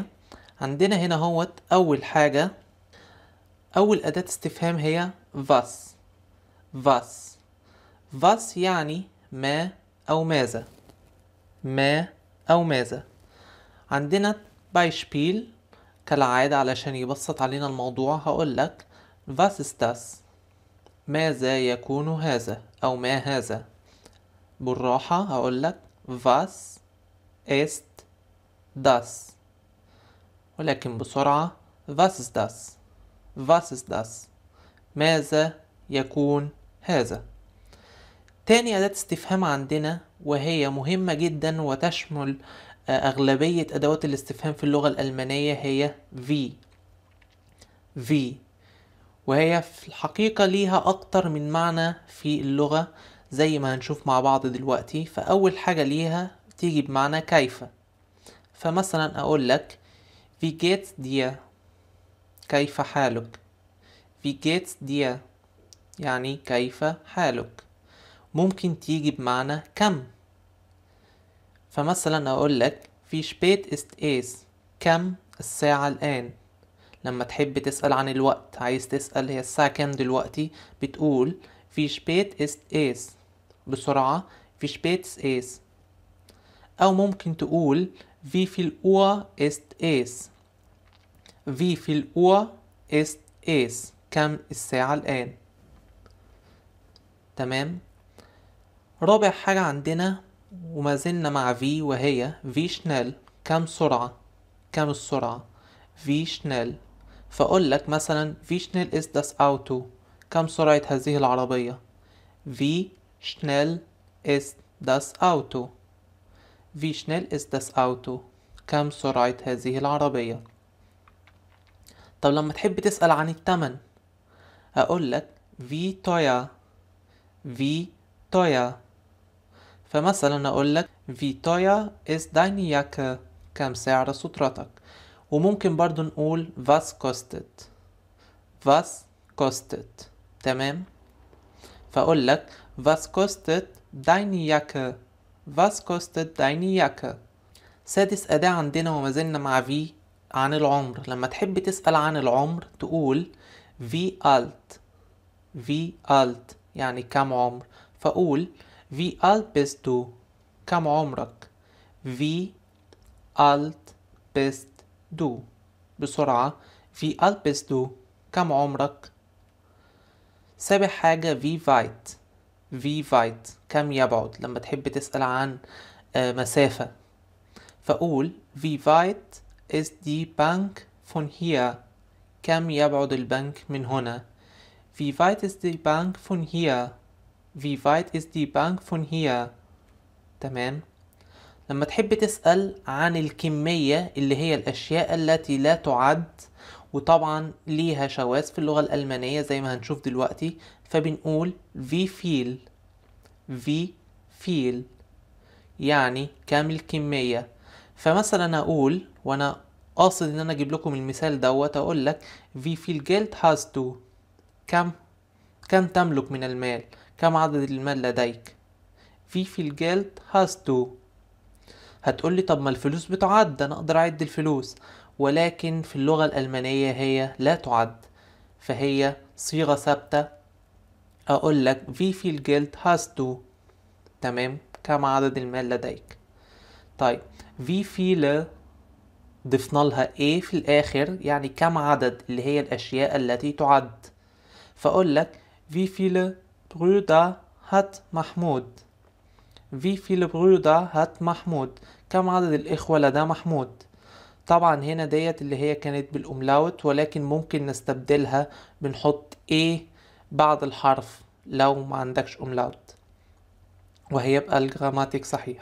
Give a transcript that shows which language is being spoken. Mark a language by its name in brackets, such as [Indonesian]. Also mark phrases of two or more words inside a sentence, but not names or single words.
[Arabic] عندنا هنا هو أول حاجة، أول أداة استفهام هي was. [German] was was [Arabic] يعني ما أو ماذا، ما أو ماذا. عندنا Beispiel كالعادة علشان يبسط علينا الموضوع هقولك [German] was ist das، [Arabic] ماذا يكون هذا أو ما هذا. بالراحة هقولك [German] was ist das، [Arabic] ولكن بسرعة [German] was ist das، was ist das، [Arabic] ماذا يكون هذا. تاني أداة استفهام عندنا وهي مهمة جدا وتشمل أغلبية أدوات الاستفهام في اللغة الألمانية هي wie. wie وهي في الحقيقة ليها أكتر من معنى في اللغة زي ما هنشوف مع بعض دلوقتي. فأول حاجة ليها تيجي بمعنى كيف. فمثلا أقول لك [German] wie geht's dir، [Arabic] كيف حالك. [German] wie geht's dir [Arabic] يعني كيف حالك. ممكن تيجي بمعنى كم. فمثلا أقول لك [German] wie spät ist es، [Arabic] كم الساعة الآن. لما تحب تسأل عن الوقت، عايز تسأل هي الساعة كام دلوقتي، بتقول [German] wie spät ist es، [Arabic] بسرعة [German] wie spät ist es. [Arabic] أو ممكن تقول [German] wie viel Uhr ist es، wie viel Uhr ist es، [Arabic] كم الساعة الآن. تمام. رابع حاجة عندنا وما زلنا مع في وهي [German] wie schnell، [Arabic] كم سرعة، كم السرعة [German] wie schnell. [Arabic] فأقول لك مثلا [German] wie schnell ist das Auto، [Arabic] كم سرعة هذه العربية. [German] wie schnell ist das Auto، wie schnell ist das Auto، [Arabic] كم سرعة هذه العربية. طب لما تحب تسأل عن التمن أقول لك [German] wie teuer، wie teuer. [Arabic] فمثلا أقول لك [German] wie teuer ist deine Jacke، [Arabic] كم سعر سترتك. وممكن برضو نقول [German] was kostet، was kostet. [Arabic] تمام. فأقول لك [German] was kostet deine Jacke، was kostet deine Jacke. [Arabic] سادس أداة عندنا وما زلنا مع في عن العمر. لما تحب تسأل عن العمر تقول [German] wie alt، wie alt [Arabic] يعني كم عمر. [German] فأقول wie alt bist du، [Arabic] كم عمرك. [German] wie alt bist du، بسرعة wie alt bist du، [Arabic] كم عمرك. سابع حاجة [German] wie weit، wie weit [Arabic] كم يبعد. لما تحب تسأل عن مسافة فأقول [German] wie weit ist die Bank von hier، [Arabic] كم يبعد البنك من هنا. [German] wie weit ist die Bank von hier، wie weit ist die Bank von hier. [Arabic] تمام. لما تحب تسأل عن الكمية اللي هي الأشياء التي لا تعد، وطبعا ليها شواذ في اللغة الألمانية زي ما هنشوف دلوقتي، فبنقول [German] wie viel، wie viel [Arabic] يعني كم الكمية. فمثلا أقول وأنا قاصد إن أنا أجيب لكم المثال دوت أقول لك [German] wie viel Geld hast du، [Arabic] كم تملك من المال، كم عدد المال لديك. [German] wie viel Geld hast du. [Arabic] هتقولي طب ما الفلوس بتعد، أنا أقدر أعد الفلوس، ولكن في اللغة الألمانية هي لا تعد، فهي صيغة ثابتة. أقول لك [German] wie viel Geld hast du، [Arabic] تمام، كم عدد المال لديك. طيب [German] wie viele [Arabic] ضفنا لها ايه في الآخر، يعني كم عدد اللي هي الأشياء التي تعد. فأقول لك [German] wie viele Brüder hat محمود، Wie viele Brüder hat محمود؟ [Arabic] كم عدد الإخوة لدى محمود؟ طبعا هنا ديت اللي هي كانت بالأملاوت، ولكن ممكن نستبدلها بنحط ايه بعد الحرف لو ما عندكش أملاوت، وهيبقى الجراماتيك صحيح.